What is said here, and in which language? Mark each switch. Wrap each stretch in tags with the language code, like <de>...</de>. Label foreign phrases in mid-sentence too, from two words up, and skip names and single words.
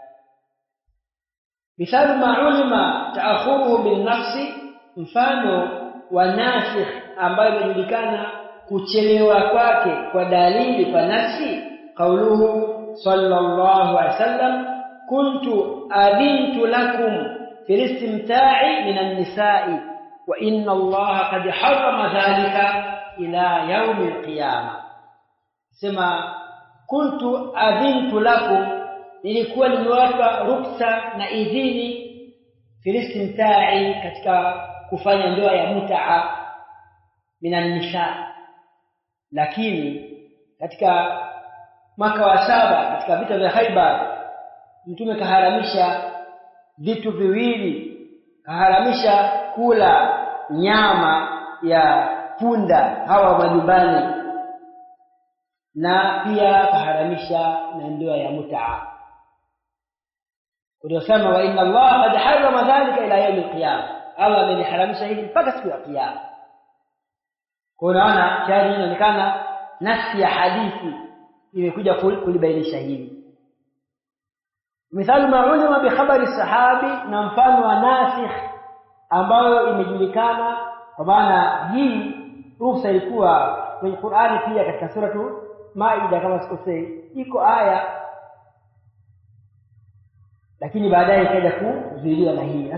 <ar>مثال ما علم تأخره بالنص,</ar> <sw>mfano wa nasikh ambayo inajulikana kuchelewa kwake kwa dalili, kwa nafsi,</sw> <ar>قوله صلى الله عليه وسلم كنت أذنت لكم في الاستمتاع من النساء وإن الله قد حرم ذلك إلى يوم القيامة.</ar> <sw>Sema</sw> <ar>كنت أذنت لكم,</ar> <sw>nilikuwa nimewapa ruksa na idhini,</sw> <ar>في الاستمتاع,</ar> <sw>katika kufanya ndoa ya mut'a,</sw> <ar>من النساء.</ar> <sw>Lakini katika mwaka wa 7 katika vita vya Khaibar, Mtume kaharamisha vitu viwili. Kaharamisha kula nyama ya punda hawa majumbani, na pia kaharamisha na ndoa ya mut'a.</sw> <ar>Unasema وإن الله قد حرم ذلك إلى يوم القيامة,</ar> <sw>Allah ameliharamisha hili mpaka siku ya kiyama. Kwa unaona tayari inaonekana nafsi ya hadithi imekuja kulibainisha hili.</sw> <ar>مثال ما علم بخبر صحابي,</ar> <sw>na mfano wa nasikh ambayo imejulikana, kwa maana hii ruhusa ilikuwa kwenye Qur'ani pia katika suratu Maida kama sikosei, iko aya, lakini baadaye ikaja kuzuiliwa na hii.</sw>